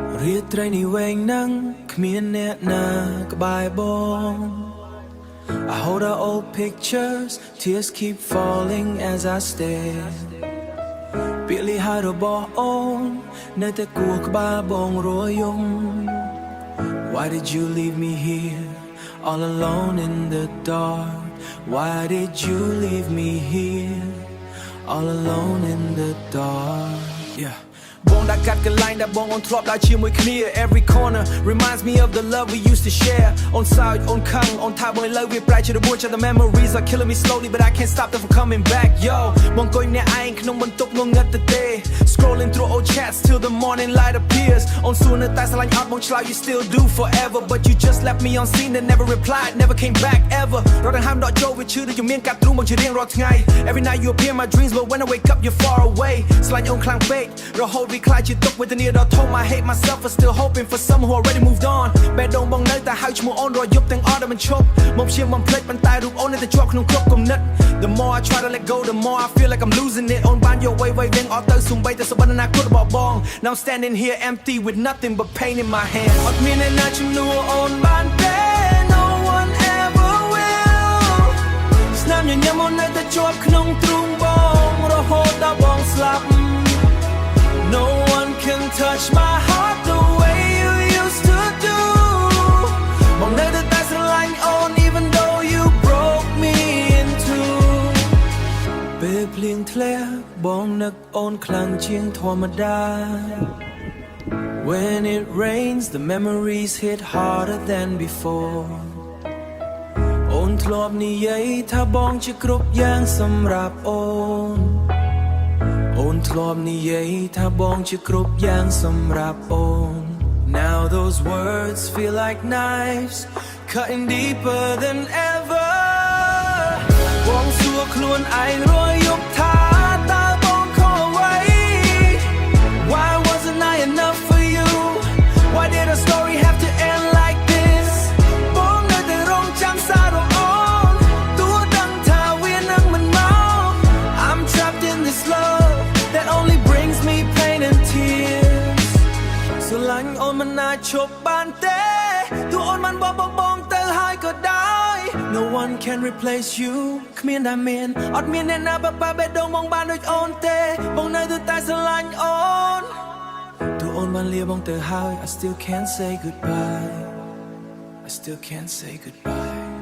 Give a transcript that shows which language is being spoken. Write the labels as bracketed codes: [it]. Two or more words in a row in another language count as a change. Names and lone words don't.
[km] រៀបត្រីនេះវែងណាំងគ្មានអ្នកណាក្បែរបង [en] I hold our old pictures tears keep falling as I stare [km] ពាក្យលិហើយរបស់អូននៅតែគួរក្បាលបងរយំ [en] Why did you leave me here all alone in the dark Why did you leave me here all alone in the dark Yeah [km] បងដាក់កាត់កន្លែងដែលបងអូនធ្លាប់ដើរជាមួយគ្នា [en] Every corner reminds me of the love we used to share អូនសើ [km] ចអូនខឹងអូនថាបងលើវាប្រែជារបួស [en] The memories are killing me slowly but I can't stop them from coming back Yo [km] បងអង្គុយម្នាក់ឯងក្នុងបន្ទប់ងងឹតទេ [en] Scrolling through old chats till the morning light appears [km] អូនសួរនៅតែស្រឡាញ់អត់បងឆ្លើយ [en] You still do forever but you just left me on scene and never replied never came back ever [km] រត់ដង្ហើមដកចូលវាឈឺដូចមានកាត់ទ្រូងមកជារៀងរាល់ថ្ងៃ [en] Every night you appear in my dreams but when I wake up you're far away [km] ស្រឡាញ់អូនខ្លាំងពេករហូតវាខ្លាចជាទុកវេទនាដល់ធំ [en] I hate myself for still hoping for someone who already moved on [km] បេះដូងបងនៅតែហៅឈ្មោះអូនរាល់យប់ទាំងអស់ដែលមិនឈប់មកព្យាយាមបំភ្លេចប៉ុន្តែរូបអូននៅតែជាប់ក្នុងគ្រប់គំនិត The [en] more I try to let go the more I feel like I'm losing it [km] អូនបានយកវៃវិញអត់ទៅសំបីតែសម្បត្តិអនាគត របស់បង [en] Now I'm standing here empty with nothing but pain in my hand [km] អត់មានអ្នកណាជំនួស អូនបានទេ [en] No one ever will [km] ស្នាមញញឹមអូននៅតែជាប់ក្នុងទ្រូងបងរហូតដល់បងស្លាប់ [en] No one can touch my heart the way you used to do [km] បងនៅតែស្រឡាញ់អូន [en] even though you broke me in two [km] ពេលភ្លៀងធ្លាក់បងនឹកអូនខ្លាំងជាងធម្មតា [en] When it rains the memories hit harder than before [km] អូនធ្លាប់និយាយថាបងជាគ្រប់យ៉ាងសម្រាប់អូនអូនធ្លាប់និយាយថាបងជាគ្រប់យ៉ាងសម្រាប់អូន [en] Now those words feel like knives cutting deeper than ever [km] បងសួរខ្លួនឯងរាល់យប់ថាតើបងខុសអ្វី [en] Why wasn't I enough for you Why did our story [km] have to end like this បងនៅតែរងចាំសាររបស់អូនទោះដឹងថាវានឹងមិនមក I'm [en] trapped in this love that only brings me pain and tears [km] ស្រឡាញ់អូនមិនអាចឈប់បានទេទោះអូនមិនបងទៅហើយក៏ដោយ [en] No one can replace you [km] គ្មានដែលមានអត់មានអ្នកណាបបេះដូងបងបានដូចអូនទេបងនៅតែស្រឡាញ់អូនទោះអូនបានលាបងទៅហើយ [en] I still can't say goodbye [km] I still can't say goodbye